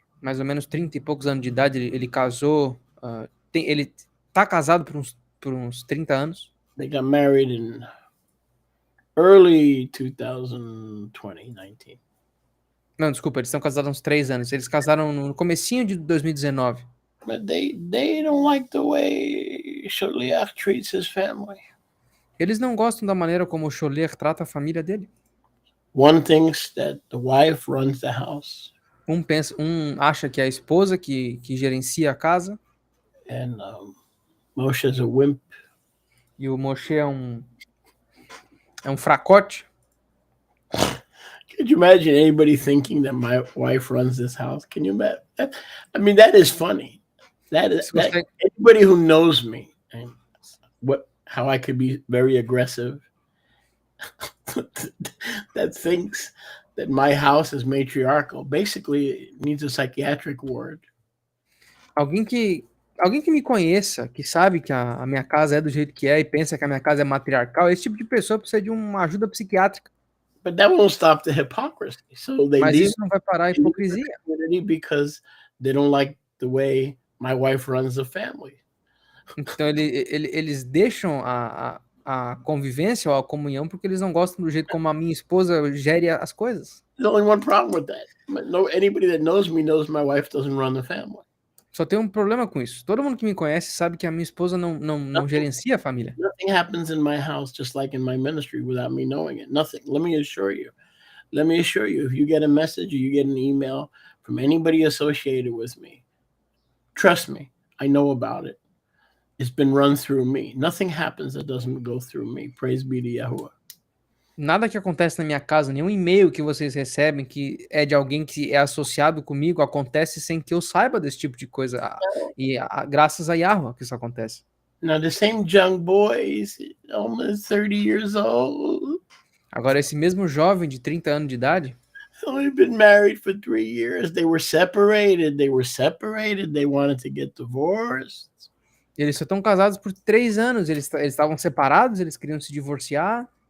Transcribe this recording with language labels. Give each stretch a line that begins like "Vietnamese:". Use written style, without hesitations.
Portuguese: Mais ou menos 30 e poucos anos de idade. Ele casou. Ele tá casado por uns 30 anos.
English: They got married in early 2019.
Portuguese: Não, desculpa, eles estão casados há uns 3 anos. Eles casaram no comecinho de 2019.
English: But they don't like the way Sholiach treats his family.
Portuguese: Eles não gostam da maneira como o Sholiach trata a família dele.
English: One thinks that the wife runs the house.
Portuguese: Um acha que é a esposa que gerencia a casa.
English: And Moshe is a wimp.
Portuguese: E o Moshe é um fracote.
English: Could you imagine anybody thinking that my wife runs this house? Can you imagine? I mean, that is funny. Anybody who knows me and how I could be very aggressive, that thinks that my house is matriarchal, basically needs a psychiatric ward.
Portuguese: Alguém que me conheça, que sabe que a minha casa é do jeito que é e pensa que a minha casa é matriarcal, esse tipo de pessoa precisa de uma ajuda psiquiátrica.
English: But that won't stop the hypocrisy. So they
Portuguese: Mas
English: leave
Portuguese: isso não vai parar a hipocrisia.
English: Because they don't like the way my wife runs the family.
Portuguese: Então eles deixam a a convivência ou a comunhão porque eles não gostam do jeito como a minha esposa gere as coisas.
English: There's only one problem with that. No, anybody that knows me knows my wife doesn't run the family.
Portuguese: Só tem um problema com isso. Todo mundo que me conhece sabe que a minha esposa não gerencia a família.
English: Nothing happens in my house just like in my ministry without me knowing it. Nothing. Let me assure you. Let me assure you, if you get a message or you get an email from anybody associated with me, trust me, I know about it. It's been run through me. Nothing happens that doesn't go through me. Praise be to Yahuwah.
Portuguese: Nada que acontece na minha casa, nenhum e-mail que vocês recebem que é de alguém que é associado comigo, acontece sem que eu saiba desse tipo de coisa. Graças a Yahweh que isso acontece.
English: Now, the same young boy is almost 30 years old.
Portuguese: Agora, esse mesmo jovem de 30 anos de idade,
English: Only been married for 3 years. They were separated. They wanted to get divorced.
Portuguese: eles só estão casados por 3 anos, eles estavam separados, eles queriam se divorciar.